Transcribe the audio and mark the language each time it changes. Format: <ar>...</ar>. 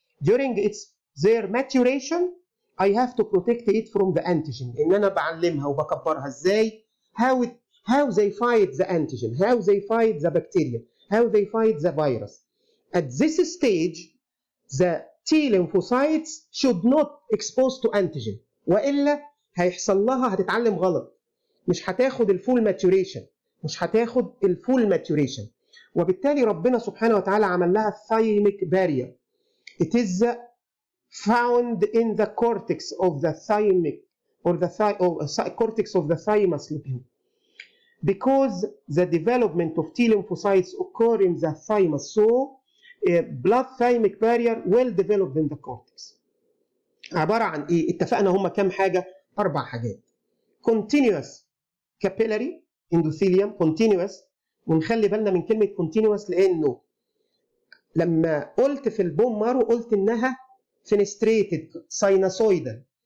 <en>During their maturation I have to protect it from the antigen.</en> <ar>ان انا بعلمها وبكبرها ازاي</ar> <en>how they fight the antigen, how they fight the bacteria. how they fight the virus. At this stage, the T lymphocytes should not expose to antigen.</en> <ar>وإلا هيحصل لها هتتعلم غلط. مش هتاخد الفول ماتوريشن. مش هتاخد الفول ماتوريشن. وبالتالي ربنا سبحانه وتعالى عمل لها thymic barrier.</ar> <en>It is found in the cortex of the thymic or the cortex of the thymus lobule. Because the development of T lymphocytes occur in the thymus, so a blood thymic barrier well developed in the cortex.</en> <ar>عبارة عن إيه؟ اتفقنا هما كام حاجة؟ 4 حاجات.</ar> <en>Continuous capillary endothelium continuous،</en> <ar>ونخلي بالنا من كلمة continuous لأنه لما قلت في البون مارو قلت إنها</ar> <en>fenestrated sinusoidal.</en>